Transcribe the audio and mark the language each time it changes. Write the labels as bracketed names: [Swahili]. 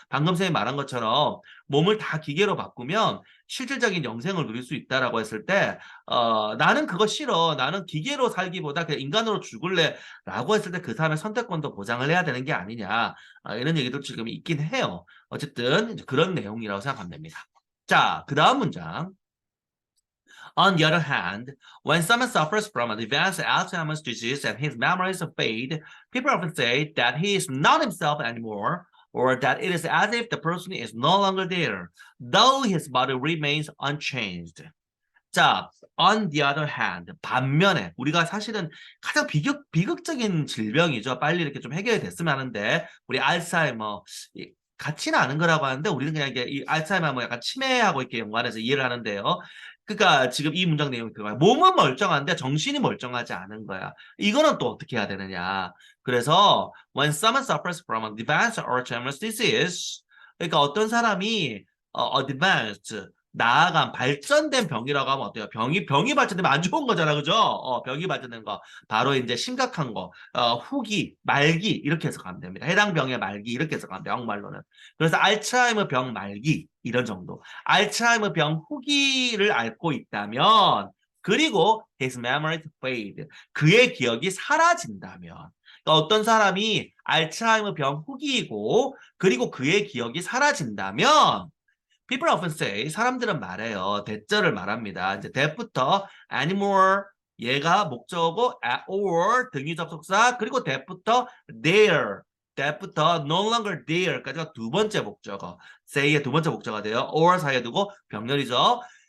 [Korean] 방금 전에 말한 것처럼 몸을 다 기계로 바꾸면 실질적인 영생을 누릴 수 있다라고 했을 때 나는 그거 싫어. 나는 기계로 살기보다 그냥 인간으로 죽을래. 라고 했을 때 그 사람의 선택권도 보장을 해야 되는 게 아니냐. 이런 얘기도 지금 있긴 해요. 어쨌든 그런 내용이라고 생각하면 됩니다. 자, 그 다음 문장. [English] On the other hand, when someone suffers from advanced Alzheimer's disease and his memories fade, people often say that he is not himself anymore, or that it is as if the person is no longer there, though his body remains unchanged. [Korean] 자, on the other hand, 반면에 우리가 사실은 가장 비극적인 질병이죠. 빨리 이렇게 좀 해결이 됐으면 하는데 우리 알츠하이머 같이는 않은 거라고 하는데 우리는 그냥 이게 이 알츠하이머 뭐 약간 치매하고 이렇게 연관해서 이해를 하는데요. 그러니까 지금 이 문장 내용이 그거야. 몸은 멀쩡한데 정신이 멀쩡하지 않은 거야. 이거는 또 어떻게 해야 되느냐. 그래서 [English] when someone suffers from advanced Alzheimer's disease, [Korean] 그러니까 어떤 사람이 advanced 나아간 발전된 병이라고 하면 어때요? 병이 발전되면 안 좋은 거잖아, 그죠? 병이 발전된 거 바로 이제 심각한 거, 후기, 말기 이렇게 해석하면 됩니다. 해당 병의 말기 이렇게 해석하면 돼요, 한국말로는. 그래서 알츠하이머 병 말기 이런 정도. 알츠하이머 병 후기를 앓고 있다면, 그리고 [English] his memory fade, [Korean] 그의 기억이 사라진다면. 그러니까 어떤 사람이 알츠하이머 병 후기이고, 그리고 그의 기억이 사라진다면. [English] People often say, [Korean] 사람들은 말해요. 대절을 말합니다. 이제 that부터 anymore, 얘가 목적어고 or 등위 접속사, 그리고 that부터 there, that부터 no longer there까지가 두 번째 목적어. say의 두 번째 목적어가 돼요. or 사이에 두고 병렬이죠.